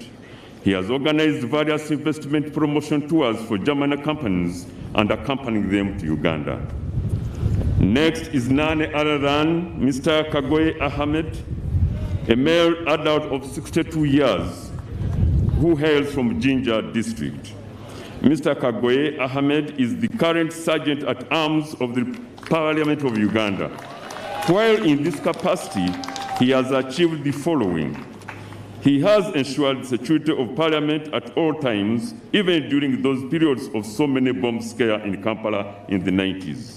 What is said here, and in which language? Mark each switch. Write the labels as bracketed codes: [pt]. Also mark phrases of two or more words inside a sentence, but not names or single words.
[en] He has organized various investment promotion tours for German companies and accompanying them to Uganda. Next is none other than Mr. Kagoye Ahmed, a male adult of 62 years who hails from Jinja district. Mr. Kagoye Ahmed is the current Sergeant at Arms of the Parliament of Uganda. While in this capacity, he has achieved the following. He has ensured the security of Parliament at all times, even during those periods of so many bomb scares in Kampala in the 90s.